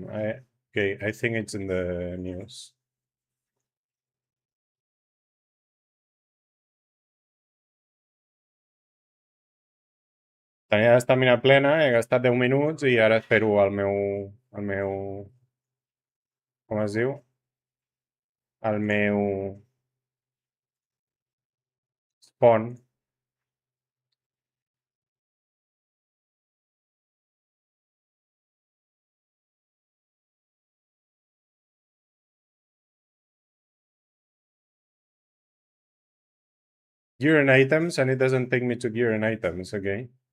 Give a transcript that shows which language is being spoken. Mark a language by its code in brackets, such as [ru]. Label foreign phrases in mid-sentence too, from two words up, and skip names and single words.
[en] Okay, I think it's in the news. [ca] Tenia l'estamina plena, he gastat 10 minuts i ara espero el meu... Com es diu? El meu... spawn. [en] Gear and items, and it doesn't take me to gear and items, okay?